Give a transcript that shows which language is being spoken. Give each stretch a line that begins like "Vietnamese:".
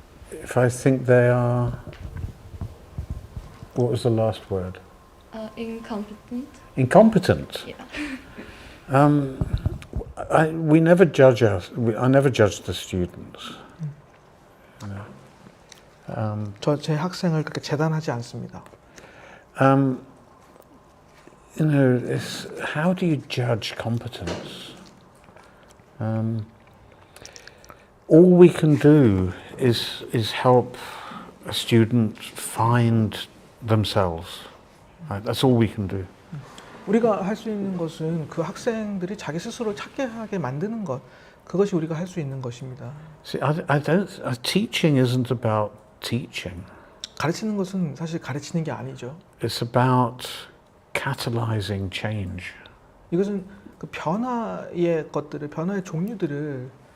English: If I think they are... What was the last word? Incompetent. Incompetent? Yeah. We never judge I never judge the students.
Korean: 제 학생을 그렇게 재단하지 않습니다.
English: How do you judge competence? All we can do is help a student find themselves. Right? That's all we can do.
Korean: 우리가 할 수 있는 것은 그 학생들이 자기 스스로 찾게 하게 만드는 것, 그것이 우리가 할 수 있는 것입니다.
English: See, I don't. Teaching isn't about teaching.
Korean: 가르치는 것은 사실 가르치는 게 아니죠.
English: It's about catalyzing change.
Korean: 이것은 그 변화의 것들을, 변화의 종류들을